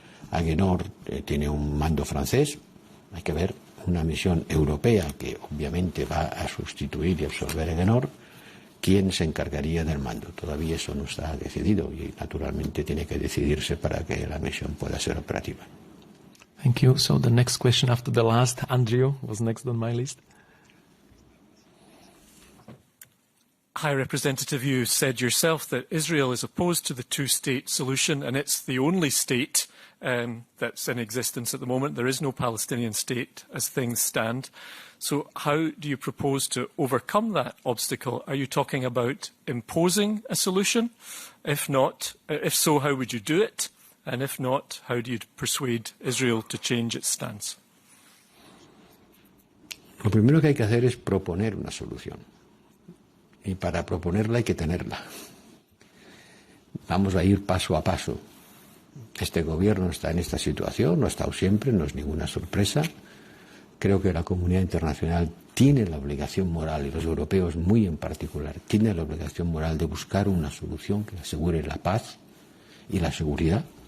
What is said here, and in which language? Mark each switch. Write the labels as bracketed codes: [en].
[es] Agenor tiene un mando francés. Hay que ver una misión europea que obviamente va a sustituir y absorber Agenor. ¿Quién se encargaría del mando? Todavía eso no está decidido y naturalmente tiene que decidirse para que la misión pueda ser operativa. [en] Thank you. So the next question after the last, Andrew was next on my list. High Representative, you said yourself that Israel is opposed to the two-state solution, and it's the only state that's in existence at the moment. There is no Palestinian state as things stand. So how do you propose to overcome that obstacle? Are you talking about imposing a solution? If not, if so, how would you do it? And if not, how do you persuade Israel to change its stance? [es] Lo primero que hay que hacer es proponer una solución. Y para proponerla hay que tenerla. Vamos a ir paso a paso. Este gobierno está en esta situación, no ha estado siempre, no es ninguna sorpresa. Creo que la comunidad internacional tiene la obligación moral, y los europeos muy en particular, tienen la obligación moral de buscar una solución que asegure la paz y la seguridad.